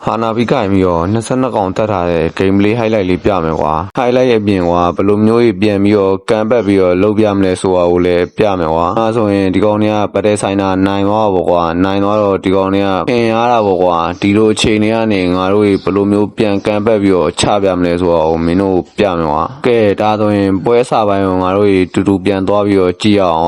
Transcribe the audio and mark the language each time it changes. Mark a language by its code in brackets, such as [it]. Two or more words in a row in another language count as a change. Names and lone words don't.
[my] နာပြီးကြိုင်ပြီးတော့22កောင်တက်ထားတဲ့ [en] game play highlight [my] လေးပြမယ်ကွာ highlight ရဲ့အပြင်ကွာဘယ်လိုမျိုးကြီးပြန်ပြီးတော့ကန်ပတ်ပြီးတော့လုပ်ပြမလဲဆိုတာကိုလည်းပြမယ်ကွာအဲဆိုရင်ဒီကောင်တွေကပတ်တဲ့ဆိုင်တာနိုင်သွားပါကွာနိုင်သွားတော့ဒီကောင်တွေကပြင်ရတာပေါ့ကွာဒီလိုအချိန်တွေကနေငါတို့ဘယ်လိုမျိုးပြန်ကန်ပတ်ပြီးတော့ချပြမလဲဆိုတာကိုမင်းတို့ပြမယ်ကွာကဲဒါဆိုရင်ပွဲစပိုင်းကိုငါတို့တူတူပြန်သွားပြီးတော့ကြည့်ရအောင်